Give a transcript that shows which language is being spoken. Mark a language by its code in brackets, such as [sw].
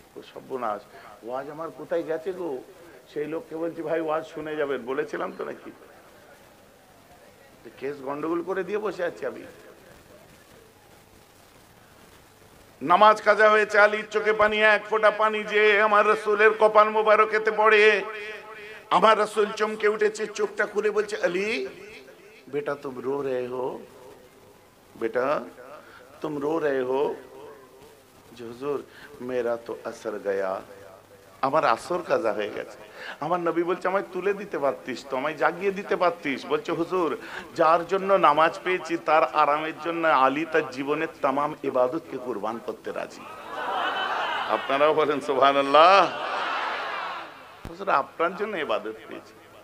[bn] সর্বনাশ, ওয়াজ আমার কোথায় গেছে গো? সেই লোককে বলছি ভাই ওয়াজ শুনে যাবেন, বলেছিলাম তো নাকি? কেস গন্ডগোল করে দিয়ে বসে আছি আমি। নামাজ কাজা হয়েছে, আলীর চোখে পানি, এক ফোঁটা পানি যে আমার রাসূলের কপাল মোবারকেতে পড়ে। আমার রাসূল চমকে উঠেছে, চোখটা খুলে বলছে আলী [hi] बेटा तुम रो रहे हो, [bn] बेटा तुम रो रहे हो। [hi] जो हुजूर मेरा तो असर गया, [bn] আমার আসর কাজা হয়ে গেছে। আমার নবী বলছে আমায় তুলে দিতে পারতিস তো, আমায় জাগিয়ে দিতে পারতিস। বলছে হুজুর যার জন্য নামাজ পেয়েছি তার আরামের জন্য আলী তার জীবনের तमाम ইবাদতকে কুরবান করতে রাজি। আপনারাও বলেন সুবহানাল্লাহ। হুজুর আপনার জন্য ইবাদত পেয়েছি।